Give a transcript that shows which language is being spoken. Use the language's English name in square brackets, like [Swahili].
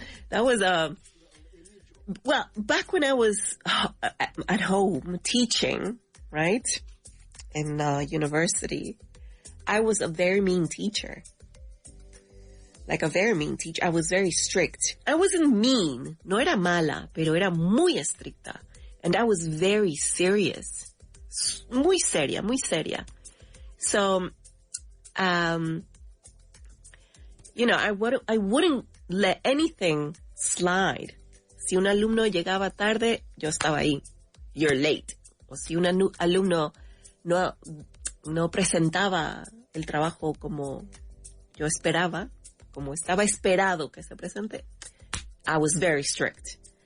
[English] That was well, back when I was at home teaching, right, in university, I was a very mean teacher. Like a very mean teacher. I was very strict. I wasn't mean. [Spanish] No era mala, pero era muy estricta. [English] And I was very serious. [Spanish] Muy seria, muy seria. [English] So, you know, I wouldn't let anything slide. [Spanish] Si un alumno llegaba tarde, yo estaba ahí. [English] You're late. [Spanish] O si un alumno no presentaba el trabajo como yo esperaba, como estaba esperado que se presente, [English] I was very strict.